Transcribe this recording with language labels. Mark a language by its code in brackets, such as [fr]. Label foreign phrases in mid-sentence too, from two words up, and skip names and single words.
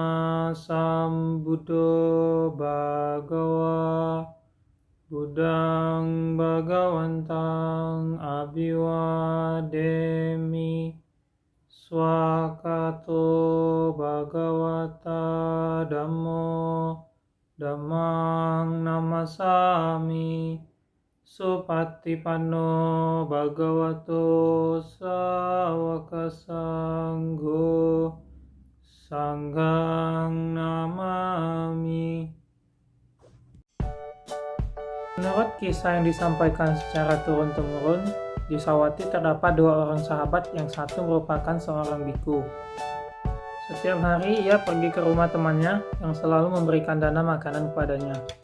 [pi] Sambuddho Bhagawa Buddhang Bhagawantang Abhiwademi Swakato Bhagawata Dhammo Dhammang Namasami Supatipanno Bhagavato Sawaka Sangho Sanghang Namami. [id] Menurut kisah yang disampaikan secara turun-temurun, di Sawati terdapat dua orang sahabat yang satu merupakan seorang biku. Setiap hari ia pergi ke rumah temannya yang selalu memberikan dana makanan kepadanya.